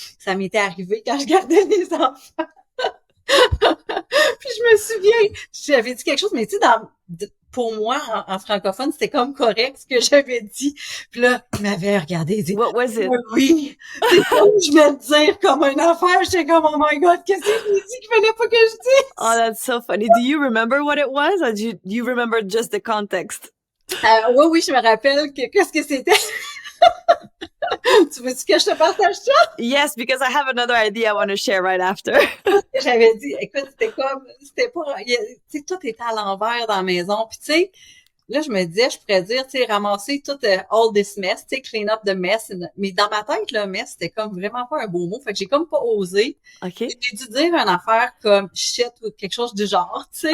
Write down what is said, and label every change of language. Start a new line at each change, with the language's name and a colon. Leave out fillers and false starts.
French: Ça m'était arrivé quand je gardais les enfants. Puis je me souviens, j'avais dit quelque chose, mais tu sais, pour moi, en francophone, c'était comme correct ce que j'avais dit. Puis là, il m'avait regardé et dit,
English: What was it?
French: oui, c'est comme je vais te dire comme une affaire. J'étais comme,
English: oh my God,
French: qu'est-ce que j'ai dit qu'il fallait pas que je
English: Oh,
French: dise?
English: that's so funny. Do you remember what it was, or do you remember just the context?
French: Oui, oui, je me rappelle qu'est-ce que c'était. Tu veux-tu que je te partage ça?
English: Yes, because I have another idea I want to share right after.
French: J'avais dit, écoute, c'était pas, tu sais, tout était à l'envers dans la maison. Puis tu sais, là, je me disais, je pourrais dire, tu sais, ramasser tout
English: all this mess,
French: tu sais,
English: clean up the mess.
French: Mais dans ma tête, le mess, c'était comme vraiment pas un beau mot. Fait que j'ai comme pas osé.
English: Okay.
French: J'ai dû dire une affaire comme shit ou quelque chose du genre, tu sais.